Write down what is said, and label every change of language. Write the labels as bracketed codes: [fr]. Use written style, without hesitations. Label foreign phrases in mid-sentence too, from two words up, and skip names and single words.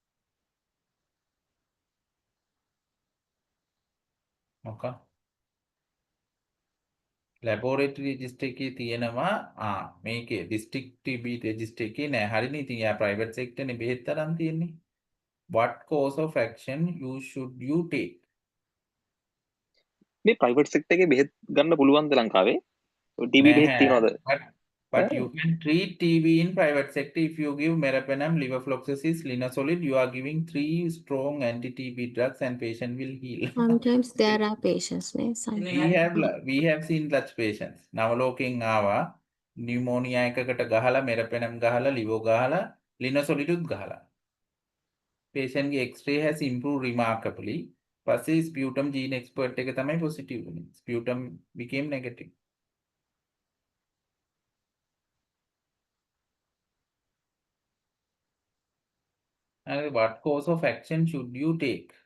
[en] Okay. Laboratory register [si] එකේ තියෙනවා මේකේ [en] district TB register [si] එකේ නෑ. හරිනේ. ඉතින් යා [en] private sector [si] නේ බෙහෙත් තරම් තියෙන්නේ. [en] What course of action should you take? [si] මේ [en] private sector [si] එකේ බෙහෙත් ගන්න පුළුවන්ද ලංකාවේ? TB බෙහෙත් තියනවද? [en] But you can treat TB in private sector if you give meropenem, levofloxacin, linezolid. You are giving 3 strong anti-TB drugs and patient will heal. Sometimes there are patients, ne? we have seen such patients. [si] නවලෝකෙන් ආවා pneumonia එකකට ගහලා meropenem ගහලා livo ගහලා linezolid උත් ගහලා. [en] Patient ගේ X-ray has improved remarkably. [si] පස්සේ [en] sputum gene expert [si] එක තමයි positive වුනේ. [en] Sputum became negative. And what course of action should you take?